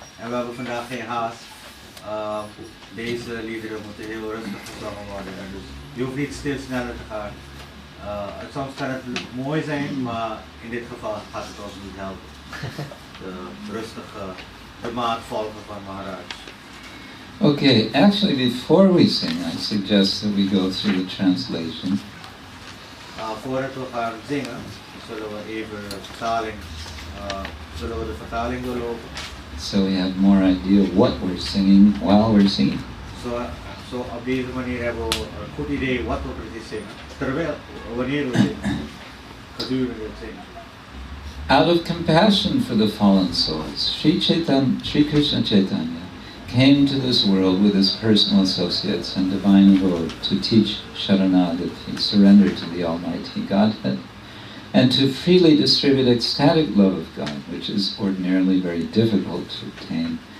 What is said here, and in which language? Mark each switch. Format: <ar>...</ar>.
<nl>En we hebben vandaag geen haast. Deze liederen moeten heel rustig gezongen worden. En dus je hoeft niet steeds sneller te gaan. Soms kan het mooi zijn, maar in dit geval gaat het ons niet helpen. De maat volgen van Maharaj.</nl> <en>Okay, actually before we sing, I suggest that we go through the translation.</en> <nl>Voordat we gaan zingen, zullen we even de vertaling doorlopen.</nl> <en>So we have more idea what we're singing while we're singing.</en> <nl>Zo op deze manier hebben we een goed idee wat we precies zingen. Wanneer we zingen, gedurende het zingen.</nl> <en>Out of compassion for the fallen souls, Sri Krishna Chaitanya came to this world with his personal associates and divine abode to teach Saranagati, surrender to the Almighty Godhead, and to freely distribute ecstatic love of God, which is ordinarily very difficult to obtain.</en>